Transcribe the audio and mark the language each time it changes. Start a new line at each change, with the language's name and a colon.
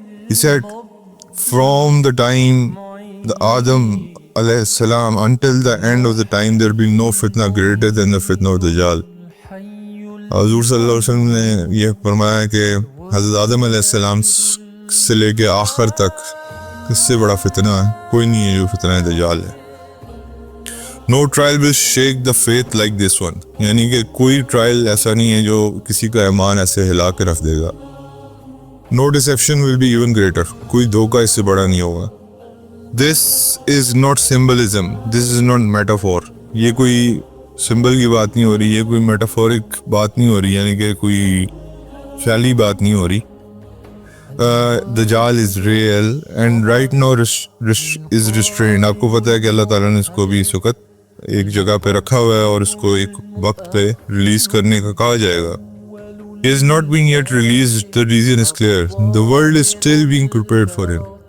English: He said, from the time the Adam alayhi salam until the end of the time there will be no fitna greater than the fitna of Dajjal.
Urdu: حضور صلی اللہ علیہ وسلم نے یہ فرمایا کہ حضرت آدم علیہ السلام سے لے کے آخر تک اس سے بڑا فتنہ کوئی نہیں ہے جو فتنہ دجال ہے.
English: No trial will shake the faith like this one.
Urdu: یعنی کہ کوئی ٹرائل ایسا نہیں ہے جو کسی کا ایمان ایسے ہلا کے رکھ دے گا.
English: No deception will be even greater.
Urdu: کوئی دھوکہ اس سے بڑا نہیں ہوگا.
English: This is not symbolism. This is not metaphor.
Urdu: یہ کوئی سمبل کی بات نہیں ہو رہی, یہ کوئی میٹافورک بات نہیں ہو رہی, یعنی کہ کوئی خیالی بات نہیں ہو رہی.
English: Dajjal is real and right now is restrained.
Urdu: آپ کو پتہ ہے کہ اللہ تعالیٰ نے اس کو بھی اس وقت ایک جگہ پہ رکھا ہوا ہے اور اس کو ایک وقت پہ ریلیز کرنے کا کہا جائے گا.
English: He is not being yet released. The reason is clear. The world is still being prepared for him.